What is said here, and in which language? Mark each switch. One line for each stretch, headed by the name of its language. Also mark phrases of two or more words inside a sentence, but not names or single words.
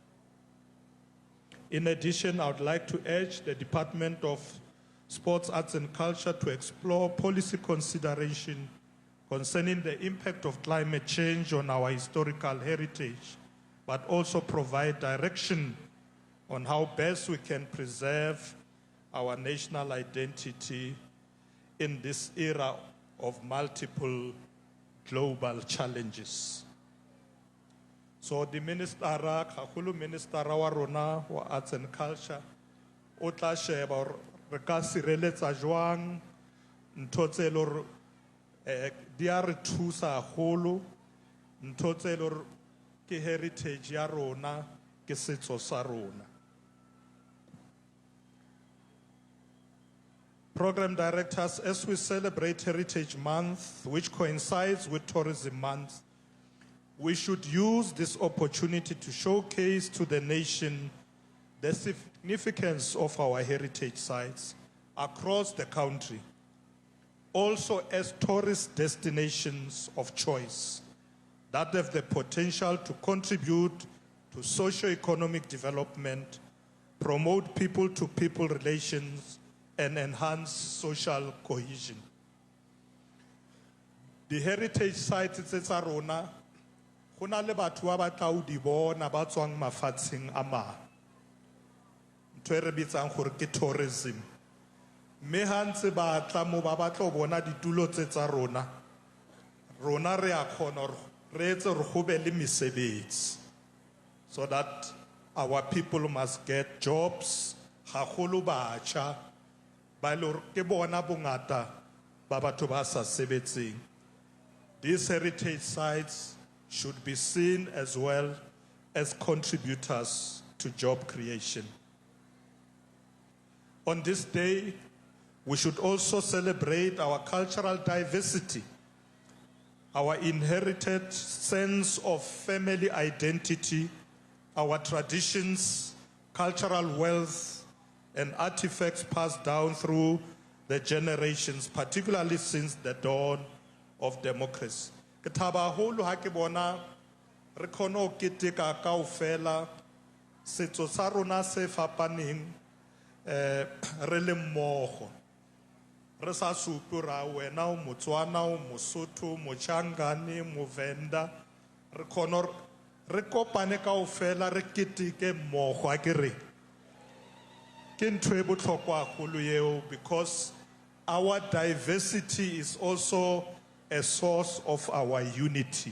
English: In addition, I would like to urge the Department of Sports, Arts and Culture to explore policy consideration concerning the impact of climate change on our historical heritage, but also provide direction on how best we can preserve our national identity in this era of multiple global challenges. So the Minister, Kakulu Minister
Southern Sotho: wa rona wa
English: Arts and Culture,
Southern Sotho: o tla sheba re ka sireletsa jwang ntho tse lo di a re thusa haholo, ntho tse lo ke heritage ya rona, ke setso sa rona.
English: Program directors, as we celebrate Heritage Month, which coincides with Tourism Month, we should use this opportunity to showcase to the nation the significance of our heritage sites across the country, also as tourist destinations of choice that have the potential to contribute to socio-economic development, promote people-to-people relations, and enhance social cohesion. The heritage sites
Southern Sotho: tsa rona go na le batho ba batla o di bona ba tswang mafatsheng a mang, ntho e re bitsang gore ke tourism. Mme ha ntse ba tla mo ba batla o bona ditulo tsa rona re a khona re etse re go be le mesebetsi,
English: so that our people must get jobs,
Southern Sotho: haholo batjha ba le ke bona bongata ba batho ba sa sebetseng.
English: These heritage sites should be seen as well as contributors to job creation. On this day, we should also celebrate our cultural diversity, our inherited sense of family identity, our traditions, cultural wealth, and artifacts passed down through the generations, particularly since the dawn of democracy.
Southern Sotho: Ke thaba haholo ha ke bona re kgona ho keteka kaofela setso sa rona se fapaneng re le mmogo re sa supe ra wena o Motswana o Mosotho Mochangane Movenda re kgona re kopane kaofela re keteke mmogo a ke re ke ntho e botlhokwa haholo eo,
English: because our diversity is also a source of our unity.